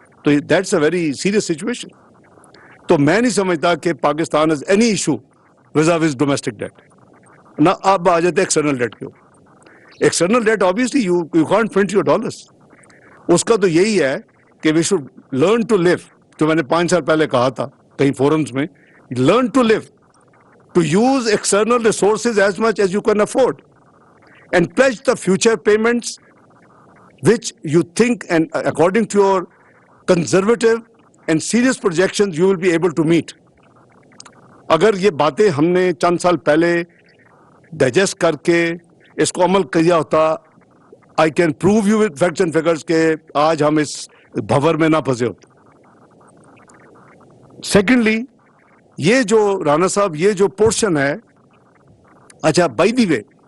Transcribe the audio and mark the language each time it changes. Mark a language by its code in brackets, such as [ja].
[en] So that's a very serious situation. [ur] تو میں نہیں سمجھتا کہ Pakistan [en] has any issue vis-a-vis domestic debt. [ur] نہ آپ آ جاتے ایکسٹرنل ڈیٹ کے اوپر. [en] External debt obviously you can't print your dollars. [ur] اس کا تو یہی ہے کہ [en] we should learn to live, [ur] جو میں نے 5 سال پہلے کہا تھا کئی فورمز میں, [en] learn to live, to use external resources as much as you can afford, and pledge the future payments which you think and according to your conservative and serious projections you will be able to meet. [ur] اگر یہ باتیں ہم نے چند سال پہلے digest کر کے اس کو عمل کیا ہوتا, [en] I can prove you with facts and figures [ur] کہ آج ہم اس بھور میں نہ پھنسے ہوتے. سیکنڈلی, یہ جو رانا صاحب یہ جو پورشن ہے, اچھا [en] by the way